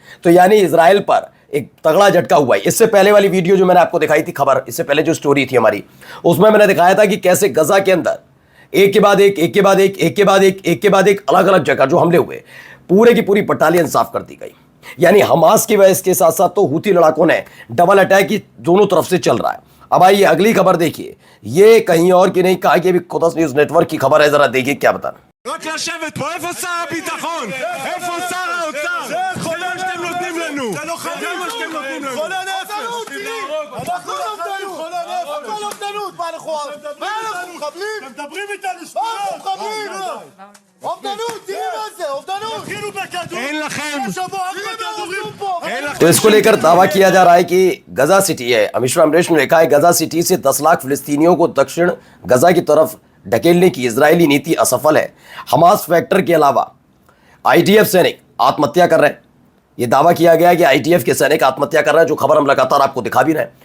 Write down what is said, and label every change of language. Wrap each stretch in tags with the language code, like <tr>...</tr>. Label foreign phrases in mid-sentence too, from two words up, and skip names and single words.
<hi>तो यानी इजराइल पर एक तगड़ा झटका हुआ है। इससे पहले वाली वीडियो जो मैंने आपको दिखाई थी खबर, इससे पहले जो स्टोरी थी हमारी, उसमें मैंने दिखाया था कि कैसे गजा के अंदर एक के बाद एक, एक के बाद एक, एक के बाद एक, एक के बाद एक अलग अलग जगह जो हमले हुए, पूरे की पूरी बटालियन साफ कर दी गई। यानी हमास की वजह के साथ साथ तो हूती लड़ाकों ने</hi> <en>double attack</en> <hi>ही दोनों तरफ से चल रहा है। अब आइए अगली खबर देखिए। ये कहीं और की नहीं, कहा कि अभी कुदस न्यूज नेटवर्क की खबर है। जरा देखिए क्या बता।</hi> <he>רק לשבת פה, איפה שר הביטחון? איפה שר האוצר? זה מה שאתם נותנים לנו. זה לא חולה נפש. חולה נפש. אנחנו חולה נפש. הכל אובדנות. מה אנחנו מחבלים? אתם מדברים איתנו שטויות. מה אנחנו מחבלים? אובדנות, תראי מה זה, אובדנות. תתחילו בכדור. אין לכם. אין לכם.</he> <hi>तो इसको लेकर दावा किया जा रहा है कि गजा सिटी है, अमिश्रा अमरीश ने लिखा है, गजा सिटी से 10 लाख फिलिस्तीनियों को दक्षिण गजा की तरफ ढकेलने की इजरायली नीति असफल है। हमास फैक्टर के अलावा आईटीएफ सैनिक आत्महत्या कर रहे हैं। यह दावा किया गया है कि आईटीएफ के सैनिक आत्महत्या कर रहे हैं, जो खबर हम लगातार आपको दिखा भी रहे हैं।</hi>